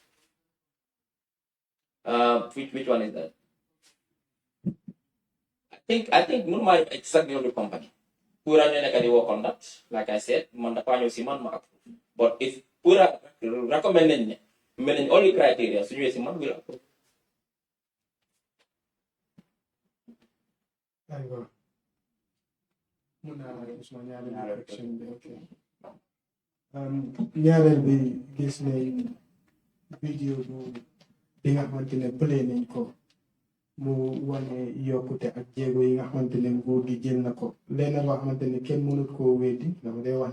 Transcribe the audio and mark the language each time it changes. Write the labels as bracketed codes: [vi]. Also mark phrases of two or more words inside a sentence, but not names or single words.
[en] which one is that I think mënuma exactly the company Pura [wo] ñu nekk di [en] work on that like I said man [wo] dafa ñëw si man ma [en] approve but if Pura recommend [wo] nañ ne mel nañ [en] all the criteria [wo] su ñëwee si man [en] will approve. [wo] aywa mun naa rek suma ñaareel question bi ok ñaareel bi gis nañ vidéo bi nga xamante ne play nañ ko mu wane yokkute ak jéego yi nga xamante ne nguur gi jël na ko leneen loo xamante ne kenn mënut koo weddi dama day wax